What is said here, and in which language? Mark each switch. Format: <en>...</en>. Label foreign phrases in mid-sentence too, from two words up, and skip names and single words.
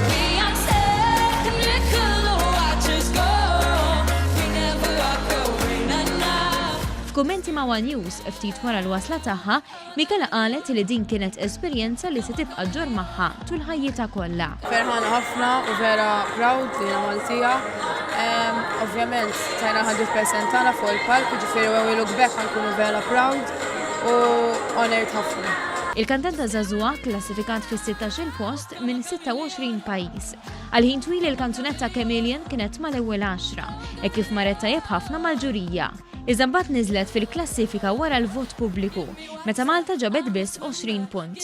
<mt>F'kummenti ma' One News ftit wara l-wasla tagħha, Michela qalet li din kienet esperjenza li se tibqa' ġor magħha tul ħajjitha kollha. Ferħana ħafna u vera proud li Maltija. Ovvjament tajna 100% tagħna fuq il-palk, jiġifieri</mt> <en>when we look back</en> <mt>ħankunu vera proud u honored ħafna. Il-kantanta żagħżugħa klassifikat fis-16 post minn 26 pajjiż. Għal-ħin twil il-kanzunetta kienet mal-ewwel 10, hekk kif marret tajjeb ħafna mal-ġurija. Iżda mbagħad niżlet fil-klassifika wara l-vot pubbliku, meta Malta ġabet biss 20 punt.</mt>